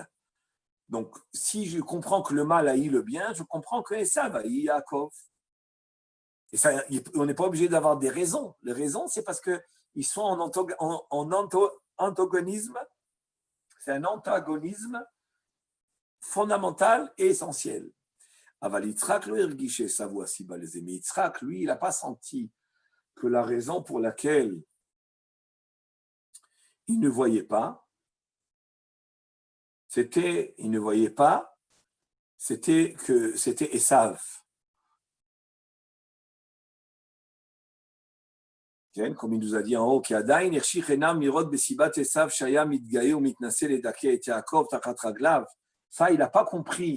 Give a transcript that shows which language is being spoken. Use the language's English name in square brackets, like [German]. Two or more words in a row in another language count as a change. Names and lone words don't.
[French] Donc, si je comprends que le mal haït le bien, je comprends que Esav haït Yaakov. Et ça, on n'est pas obligé d'avoir des raisons. Les raisons, c'est parce qu'ils sont en antagonisme. C'est un antagonisme fondamental et essentiel. [Hebrew] אבל יצחק לא הרגיש עשו הוא הסיבה לזה. [French] Mais Yitzhak, lui, il n'a pas senti que la raison pour laquelle il ne voyait pas, c'était que c'était Esav. Comme il nous a dit en haut, ça, il n'a pas compris.